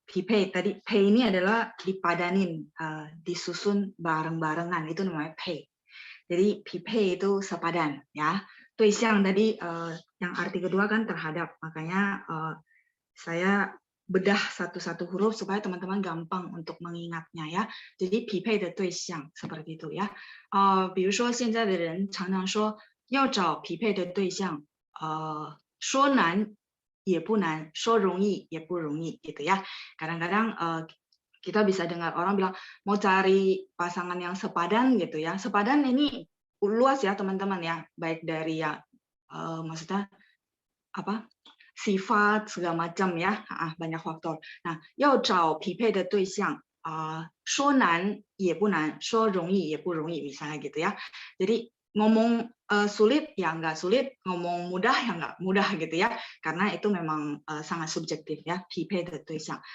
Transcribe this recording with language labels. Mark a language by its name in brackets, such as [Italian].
[Indonesian] 匹配 tadi 配 ini adalah dipadanin, disusun bareng-barengan, itu namanya 配. Jadi 匹配 itu sepadan ya. 对象 tadi yang arti kedua kan terhadap. Makanya saya bedah satu-satu huruf supaya teman-teman gampang untuk mengingatnya ya. Jadi [Chinese] 匹配的对象 [Indonesian] seperti itu ya. [Chinese] 比如说现在的人常常说要找匹配的对象，说难也不难，说容易也不容易gitu ya. [Indonesian] Kadang-kadang kita bisa dengar orang bilang mau cari pasangan yang sepadan gitu ya. Sepadan ini luas ya teman-teman ya, baik dari ya maksudnya apa sifat segala macam ya, banyak faktor. [Chinese] Nah, 要找匹配的对象说难也不难，说容易也不容易 [Indonesian] misalnya gitu ya. Jadi ngomong sulit ya nggak sulit, ngomong mudah ya nggak mudah gitu ya, karena itu memang sangat subjektif ya, [Chinese] 匹配的对象.